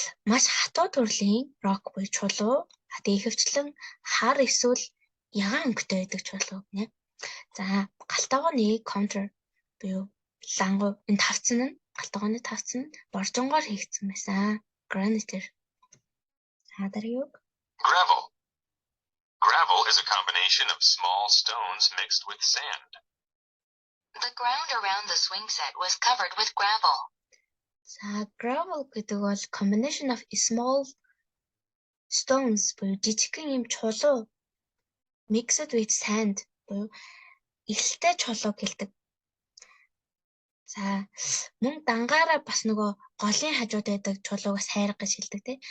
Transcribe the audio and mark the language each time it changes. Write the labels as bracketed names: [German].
[Mongolian] Маш хатуу төрлийн rock буюу чулуу. Ихэвчлэн хар эсвэл ягаан өнгөтэй байдаг чулуу гэнэ. За галтгооны counter буюу лангуу энэ тавцан нь галтгооны тавцан нь боржингоор хийгдсэн байсан. Granite-ээр. [English] Gravel. Gravel is a combination of small stones mixed with sand. The ground around the swing set was covered with gravel. [Mongolian] Gravel гэдэг бол [English] combination of small stones [Mongolian] буюу жижигхэн юм чулуу [English] mixed with sand [Mongolian] буюу ихтэй чулууг хэлдэг. За мөн дангаараа бас нөгөө голын хажууд байдаг чулуугаас хайрга гэж хэлдэг тий.